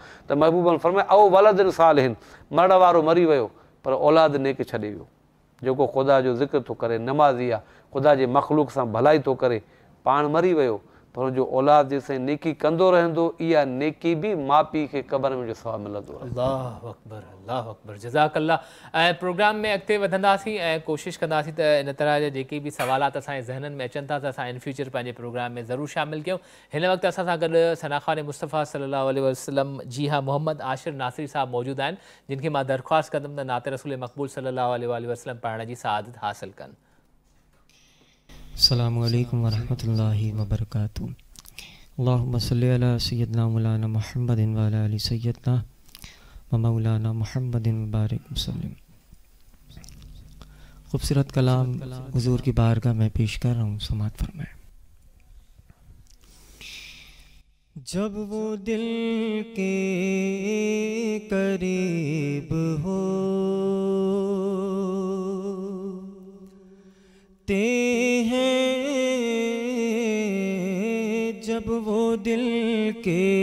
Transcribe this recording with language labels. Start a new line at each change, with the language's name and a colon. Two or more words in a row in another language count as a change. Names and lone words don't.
Sindhi: त महबूबन फरमाए
Arabic: أو ولد صالح,
Sindhi: मरण वारो मरी वियो पर औलाद नेक छॾे वियो, जेको ख़ुदा जो ज़िक्र थो करे, नमाज़ी आहे, ख़ुदा जे मख़लूक सां भलाई थो करे, पाण मरी वियो पर हुनजो औलाद जेसिताईं नेकी कंदो रहंदो, इहा नेकी बि माउ पीउ खे क़बर में जो सवाबु मिलंदो आहे।
Arabic: الله أكبر، الله أكبر، جزاك الله.
Sindhi: ऐं प्रोग्राम में अॻिते वधंदासीं ऐं कोशिशि कंदासीं त इन तरह जा जेके बि सवालात असांजे ज़हननि में अचनि था त असां इन फ्यूचर पंहिंजे प्रोग्राम में ज़रूरु शामिलु कयूं। हिन वक़्तु असां सां गॾु सनाख़ान मुस्तफ़ा
Arabic: صلى الله عليه وسلم
Sindhi: जी हा मोहम्मद आशिर नासिरी साहब मौजूदु आहिनि, जिन खे मां दरख़्वास्त कंदुमि त नाते रसूल मक़बूल
Arabic: صلى الله عليه وسلم
Sindhi: पढ़ण जी सआदत हासिलु कनि।
Arabic: السلام عليكم ورحمة الله وبركاته. اللهم صل على سيدنا مولانا محمد وعلى آل سيدنا ومولانا محمد وبارك وسلم.
Urdu: خوبصورت کلام حضور کی بارگاہ میں پیش کر رہا ہوں، سماعت فرمائیں. جب وہ دل کے قریب ہو تے ہیں، جب وہ دل کے